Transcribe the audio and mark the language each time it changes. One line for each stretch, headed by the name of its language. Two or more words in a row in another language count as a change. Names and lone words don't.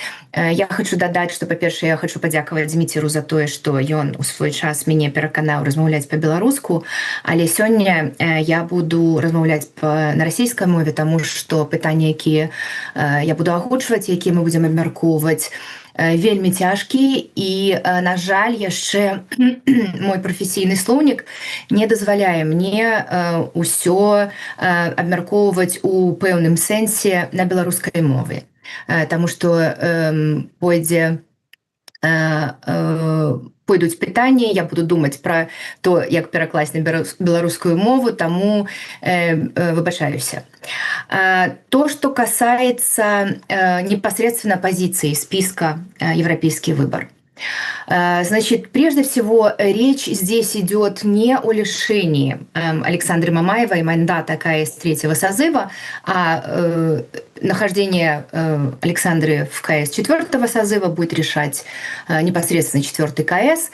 Belarusian: Я хочу дадаць, што, па-першае, я хочу падзякаваць Зміцеру за тое, што ён у свой час мяне пераканаў размаўляць па-беларуску, але сёння я буду размаўляць на расійскай мове, таму што пытанні, якія я буду агучваць, якія мы будзем абмяркоўваць, вельмі цяжкі, і, на жаль, яшчэ мой прафесійны слоўнік не дазваляе мне ўсё абмяркоўваць у пэўным сэнсе на беларускай мове. Таму што пойдзе пойдуць пытанні, я буду думаць пра то, як перакласць на беларускую мову, таму выбачаюся.
Russian: То, что касается непосредственно позиции списка «Европейский выбор». Значит, прежде всего, речь здесь идет не о лишении Александры Мамаевой мандата КС третьего созыва, а нахождение Александры в КС четвертого созыва будет решать непосредственно четвертый КС.